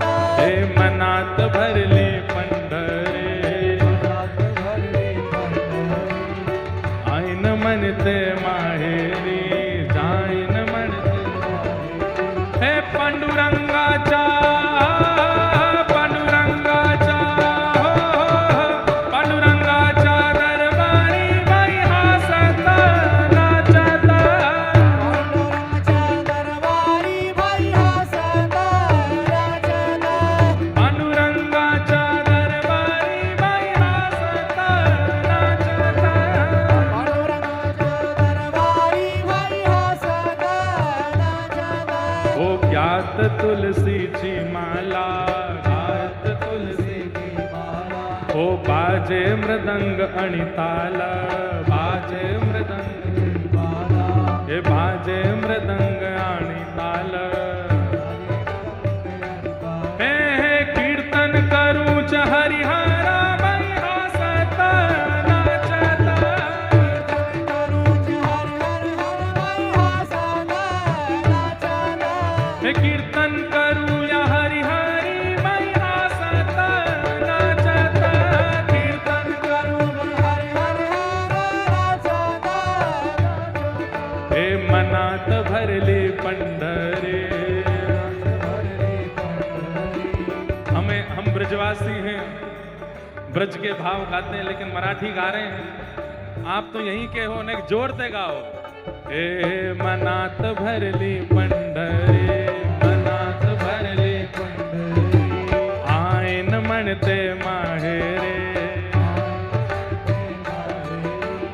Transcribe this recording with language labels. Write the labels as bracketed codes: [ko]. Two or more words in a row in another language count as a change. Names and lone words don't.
[mr] हे मनात भरली पंढरी आईन म्हणते माहेरी जाईन म्हणते हे पांडुरंगाच्या पांडुरंगाच्या पांडुरंगाच्या दरबारी भैया सत नाचत पांडुरंगाच्या दरबारी भैया सत नाचत पांडुरंगाच्या दरबारी भैया सत नाचत पांडुरंगाच्या दरबारी भैया सत नाचत ओ ज्ञात तुलसीची माला घात तुलसीची माला ओ बाजे मृदंग आणि ताल बाजे मृदंग माला हे बाजे मृदंग आणि ताल हे हे कीर्तन करूच हरिहरा भैया सत नाचत करूच हर हर हर भैया सत नाचत हे कीर्तन करूया हरिहरी भैया सत नाचत कीर्तन करूच हर हर हर नाचत हे मनात भरली पंढरी [hi] हम ब्रजवासी हैं ब्रज के भाव गाते हैं लेकिन मराठी गा रहे हैं आप तो यहीं के हो ने जोरते गाओ [mr] हे मनात भरली पंढरी मनात भरली पंढरी आईन म्हणते माहेरे